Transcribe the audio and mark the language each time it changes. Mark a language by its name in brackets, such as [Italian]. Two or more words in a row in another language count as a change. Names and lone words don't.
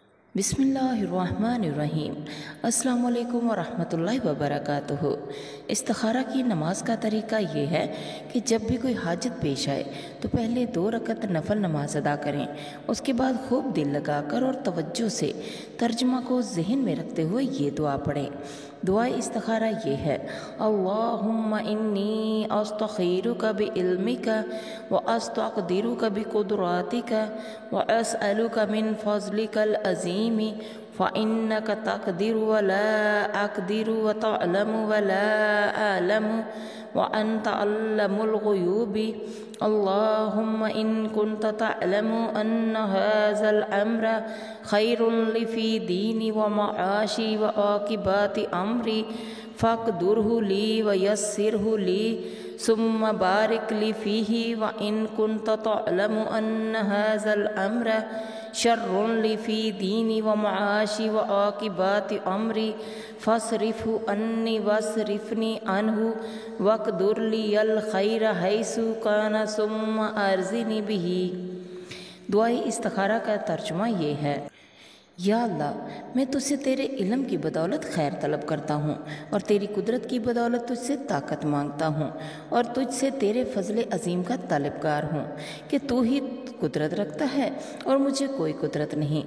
[Arabic] بسم الله الرحمن الرحيم. السلام عليكم ورحمة الله وبركاته. [Urdu] استخارہ کی نماز کا طریقہ یہ ہے کہ جب بھی کوئی حاجت پیش آئے تو پہلے 2 رکعت نفل نماز ادا کریں. اس کے بعد خوب دل لگا کر اور توجہ سے ترجمہ کو ذہن میں رکھتے ہوئے یہ دعا پڑھیں. دعا استخارہ یہ ہے, [Arabic] اللهم إني أستخيرك بعلمك وأستقدرك بقدرتك وأسألك من فضلك العظيم فإنك تقدر ولا أقدر وتعلم ولا أعلم وأنت علام الغيوب. اللهم إن كنت تعلم أن هذا الأمر خير لي في ديني ومعاشي وعاقبة أمري فاقدره لي ويسره لي ثم بارك لي فيه وإن كنت تعلم أن هذا الأمر شر لي في ديني ومعاشي وعاقبة أمري فاصرفه عني واصرفني عنه واقدر لي الخير حيث كان ثم أرضني به. [Urdu] دعائے استخارہ کا ترجمہ یہ ہے، یا اللہ، میں تجھ سے تیرے علم کی بدولت خیر طلب کرتا ہوں اور تیری قدرت کی بدولت تجھ سے طاقت مانگتا ہوں اور تجھ سے تیرے فضل عظیم کا طلبگار ہوں کہ تو ہی قدرت رکھتا ہے اور مجھے کوئی قدرت نہیں.